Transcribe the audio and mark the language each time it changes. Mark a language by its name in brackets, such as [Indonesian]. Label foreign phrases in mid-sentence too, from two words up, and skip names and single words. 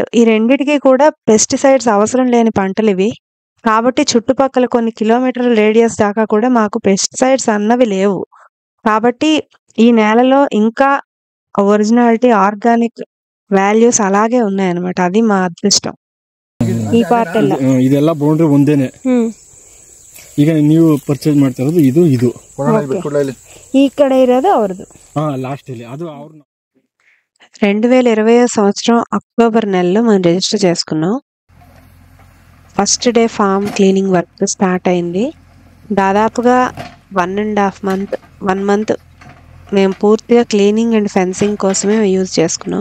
[Telugu] ఈ రెండిటికి కూడా పెస్టిసైడ్స్ అవసరం లేని పంటలు ఇవి. కాబట్టి చుట్టుపక్కల కొన్ని కిలోమీటర్ల రేడియస్ దాకా కూడా మాకు పెస్టిసైడ్స్ అన్నవి లేవు. కాబట్టి ఈ నేలలో ఇంకా ఒరిజినాలిటీ, [English] organic values [Telugu] అలాగే ఉన్నాయన్నమాట. అది మా అదృష్టం. [Kannada] ಈ ಪಾರ್ಟ್ ಎಲ್ಲ ಇದೆಲ್ಲ ಬೌಂಡ್ರಿ ಒಂದೇನೆ. ಈಗ ನೀವು ಪರ್ಚೇಸ್ ಮಾಡ್ತಾ ಇರೋದು ಇದು ಈ ಕಡೆ ಇರೋದು ಅವ್ರದ್ದು. [Telugu] లాస్ట్ అది 2020 సంవత్సరం అక్టోబర్ నెలలో మనం రిజిస్టర్ చేసుకున్నాం. [English] first day farm cleaning work start అయింది. [Telugu] దాదాపుగా 1 మంత్ మేము పూర్తిగా [English] cleaning and fencing [Telugu] కోసమే యూజ్ చేసుకున్నాం.